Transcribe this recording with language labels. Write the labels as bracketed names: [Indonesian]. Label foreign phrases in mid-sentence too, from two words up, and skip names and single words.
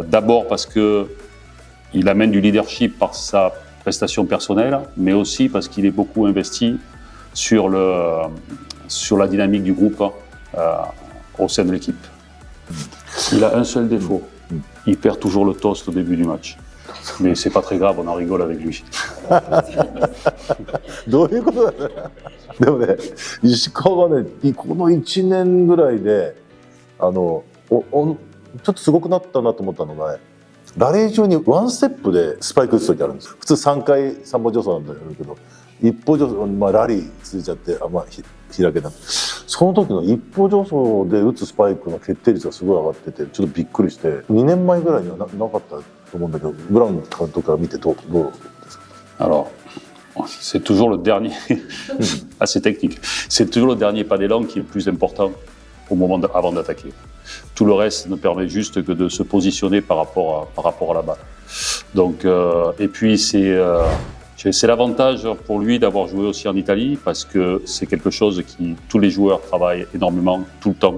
[French] D'abord parce que il amène du leadership par sa prestation personnelle, mais aussi parce qu'il est beaucoup investi sur la dynamique du groupe au sein de l'équipe. Il a un seul défaut, il perd toujours le toast au début du match. Mais c'est pas très grave, on en rigole avec lui. [Japanese] どういうことだね。でもね、石川がね、この1年ぐらいでちょっとすごくなったなと思ったのがね、ラリー中にワンステップでスパイク打つ時あるんですよ。普通3回3歩助走なんだけど、一歩助走、ラリー続いちゃって開けた。その時の一歩助走で打つスパイクの決定率がすごい上がってて、ちょっとびっくりして、2年前ぐらいにはなかったと思うんだけど、ブラウン監督から見てどうですか？ [French] Alors, c'est toujours le dernier, assez technique, c'est toujours le dernier pas d'élan qui est le plus important au moment avant d'attaquer. Tout le reste ne permet juste que de se positionner par rapport à la balle. Donc, et puis c'est l'avantage pour lui d'avoir joué aussi en Italie parce que c'est quelque chose qui tous les joueurs travaillent énormément tout le temps.